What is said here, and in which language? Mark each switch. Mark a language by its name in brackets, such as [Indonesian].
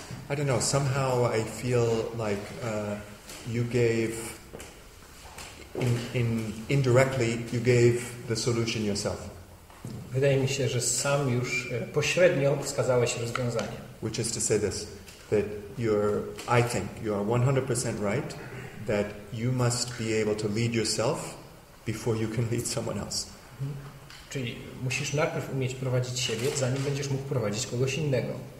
[English] I don't know. Somehow I feel like you gave. Indirectly, you gave the solution yourself. [Polish] Wydaje mi się, że sam już pośrednio wskazałeś rozwiązanie. [English] Which is to say this, that I think you're 100% right, that you must be able to lead yourself before you can lead someone else. [Polish] Czyli musisz najpierw umieć prowadzić siebie, zanim będziesz mógł prowadzić kogoś innego.